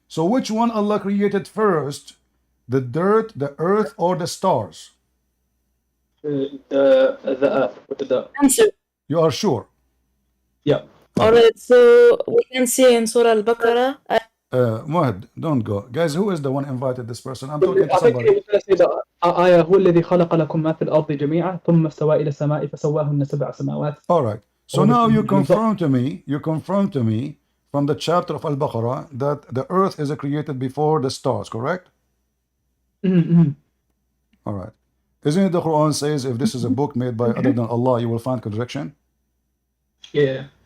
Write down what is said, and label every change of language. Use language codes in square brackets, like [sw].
[en] So which one Allah created first? The dirt, the earth, or the stars? The Earth with the dirt. Answer. You are sure? Yeah. Alright, so we can see in Surah Al-Baqarah. Mohd, don't go. Guys, who is the one invited this person? I'm talking to I think he somebody. was gonna say that [ar] آية هو الذي خلق لكم ما في الأرض جميعا ثم استوى إلى السماء فسواهن سبع سماوات. [en] All right. So Oh, now you you confirm to me from the chapter of Al-Baqarah that the earth is created before the stars, correct? Mm-hmm. All right. Isn't it the Quran says if this is a book made by other than Allah, you will find contradiction? Yeah.